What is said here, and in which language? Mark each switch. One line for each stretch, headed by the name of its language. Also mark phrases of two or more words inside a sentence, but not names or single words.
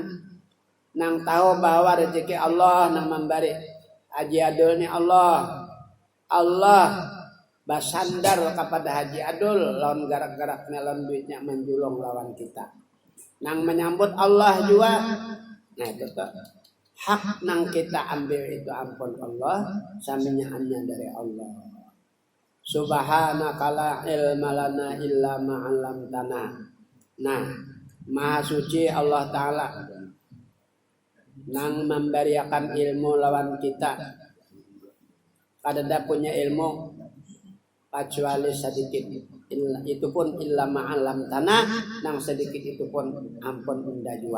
Banjar: Nang tahu bahwa rezeki Allah nang memberi haji adul ni Allah basandar kepada haji adul lawan garak-garaknya lawan duitnya menjulung lawan kita. Nang menyambut Allah juga. Nah itu tuh hak nang kita ambil itu ampun Allah, saminyaannya dari Allah.
Arabic: سبحانك لا علم لنا إلا ما علمتنا.
Banjar: Nah, Maha suci Allah Ta'ala nang memberiakan ilmu lawan kita. Kada punya ilmu kecuali sedikit. Itu pun
Arabic: إلا ما علمتنا,
Banjar: nang sedikit itu pun ampun unda jua.